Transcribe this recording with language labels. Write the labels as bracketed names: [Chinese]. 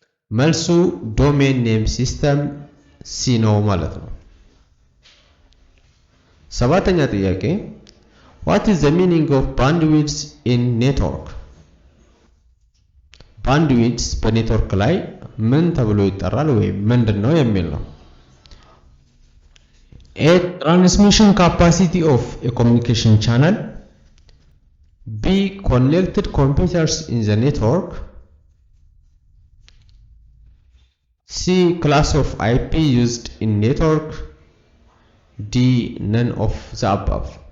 [Amharic] መልሱ [English] domain name system C [Amharic] ነው ማለት ነው። ሰባተኛ ጥያቄ [English] what is the meaning of bandwidth in network? [Amharic] bandwidth በኔትወርክ ላይ ምን ተብሎ ይጠራል ወይም ምንድነው የሚል ነው። [English] A transmission capacity of a communication channel. B connected computers in the network. C class of IP used in network. D none of the above.